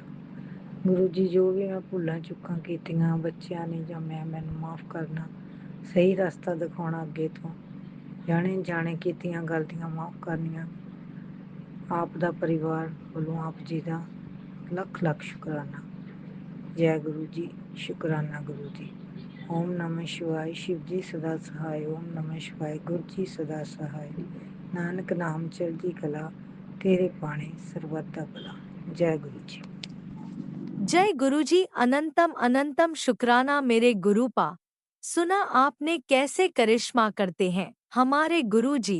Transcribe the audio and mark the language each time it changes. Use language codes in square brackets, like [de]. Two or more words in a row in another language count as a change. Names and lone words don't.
[pa] ਗੁਰੂ ਜੀ, ਜੋ ਵੀ ਮੈਂ ਭੁੱਲਾਂ ਚੁੱਕਾਂ ਕੀਤੀਆਂ ਬੱਚਿਆਂ ਨੇ ਜਾਂ ਮੈਨੂੰ ਮਾਫ ਕਰਨਾ, ਸਹੀ ਰਸਤਾ ਦਿਖਾਉਣਾ ਅੱਗੇ ਤੋਂ, ਜਾਣੇ ਜਾਣੇ ਕੀਤੀਆਂ ਗਲਤੀਆਂ ਮਾਫ ਕਰਨੀਆਂ। ਆਪ ਦਾ ਪਰਿਵਾਰ ਵੱਲੋਂ ਆਪ ਜੀ ਦਾ ਲੱਖ ਲੱਖ ਸ਼ੁਕਰਾਨਾ। ਜੈ ਗੁਰੂ ਜੀ, ਸ਼ੁਕਰਾਨਾ ਗੁਰੂ ਜੀ। [sa] ओम नमः शिवाय, [hi] शिव जी सदा सहाय। [sa] ओम नमः शिवाय, [hi] गुरु जी सदा सहाय। [pa] ਨਾਨਕ ਨਾਮ ਚੜ੍ਹਦੀ ਕਲਾ, ਤੇਰੇ ਪਾਨੇ ਸਰਬੱਤ ਦਾ ਭਲਾ। [hi] जय गुरु जी। जय गुरु जी। अनंतम अनंतम शुक्राना मेरे गुरु पा। सुना आपने कैसे करिश्मा करते हैं हमारे गुरु जी।